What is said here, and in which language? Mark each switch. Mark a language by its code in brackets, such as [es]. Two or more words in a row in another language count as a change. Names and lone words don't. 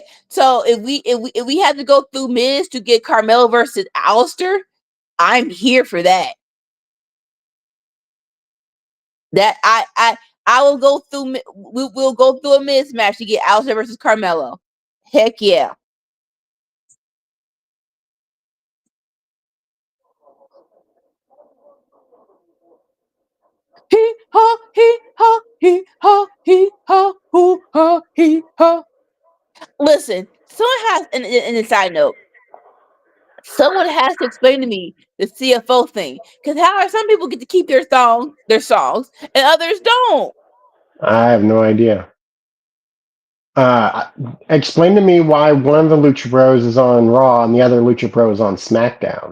[en] So if we had to go through Miz to get Carmelo versus Aleister, I'm here for that. That I will go through. We'll go through a Miz match to get Aleister versus Carmelo. Heck yeah. Hee ha hee ha hee ha hee ha hoo ha hee ha. Listen, someone has in a side note. Someone has to explain to me the CFO thing, because how are some people get to keep their songs, and others don't? I have no idea. Explain to me why one of the Lucha Bros is on Raw and the other Lucha Bros is on SmackDown.